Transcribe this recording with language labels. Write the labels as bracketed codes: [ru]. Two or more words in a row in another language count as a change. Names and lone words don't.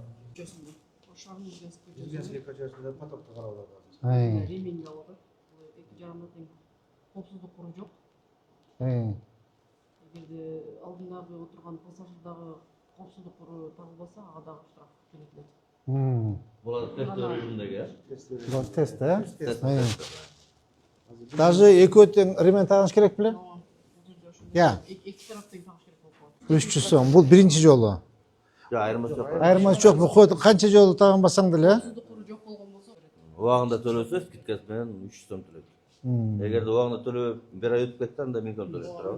[ky] Ильинский көчөсүндө потокто карап атат. Ремень алып атат. Эки жагында тең коопсуздук куру жок. Эгерде алдындагы отурган пассажирдагы коопсуздук куру табылбаса, ага дагы штраф төлөтүлөт. Булар [ru] тестовый режимдеги, [ky] Бу тест, а? Даже экөө тең ремень тагыш керек беле? Я. Эки тарап тең тагыш керек болуп калат. 300 сом. Бул биринчи жолу. айырмасы жок. Айырмасы жок. Бу канча жолу тагынбасаң деле? Коопсуздук куру жок болгон болсо, Убагында төлөсө скидкасы менен 300 сом төлөйт. Эгерде убагында төлөбөй бир ай өтүп кетти, анда 1000 сом төлөйт, туурабы?